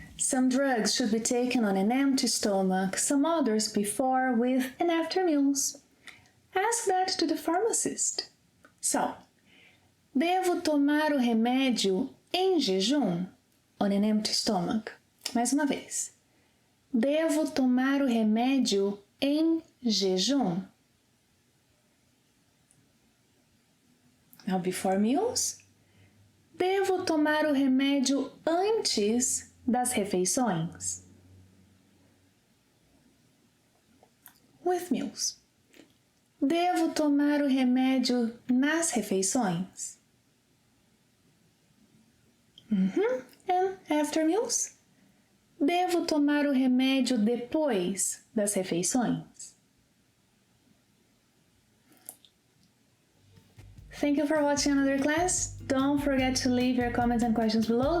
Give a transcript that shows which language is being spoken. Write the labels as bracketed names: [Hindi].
[English] Some drugs should be taken on an empty stomach, some others before, with, and after meals. Ask that to the pharmacist. [Portuguese] So, devo tomar o remédio em jejum? [English] On an empty stomach. [Portuguese] Mais uma vez. Devo tomar o remédio em jejum? [English] Now, before meals. [Portuguese] Devo tomar o remédio antes das refeições? [English] With meals. [Portuguese] Devo tomar o remédio nas refeições? [English] And after meals? [Portuguese] Devo tomar o remédio depois das refeições? [English] Thank you for watching another class. Don't forget to leave your comments and questions below.